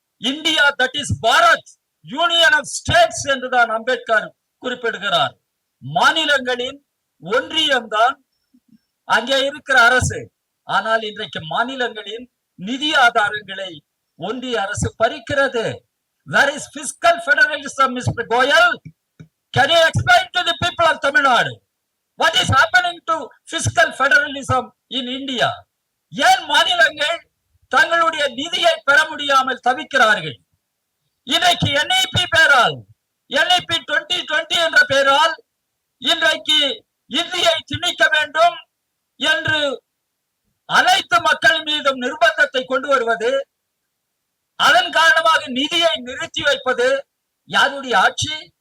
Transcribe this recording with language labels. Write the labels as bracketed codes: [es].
[en] India that is Bharat, union of states [ta] என்றுதான் அம்பேத்கர் குறிப்பிடுகிறார். மாநிலங்களின் ஒன்றியம்தான் அங்கே இருக்கிற அரசு. ஆனால் இன்றைக்கு மாநிலங்களின் நிதி ஆதாரங்களை ஒன்றிய அரசு பறிக்கிறது. [en] Where is fiscal federalism, Mr. Goyal? Can you explain to the people of Tamil Nadu what is happening to fiscal federalism in India? [ta] ஏன் மாநிலங்கள் தங்களுடைய நிதியை பெற முடியாமல் தவிக்கிறார்கள்? இன்றைக்கு NEP பெயரால், NEP 2020 என்ற பெயரால் இன்றைக்கு இந்தியை திணிக்க வேண்டும் என்று அனைத்து மக்கள் மீதும் நிர்பந்தத்தை கொண்டு வருவது, அதன் காரணமாக நிதியை நிறுத்தி வைப்பது யாருடைய ஆட்சி?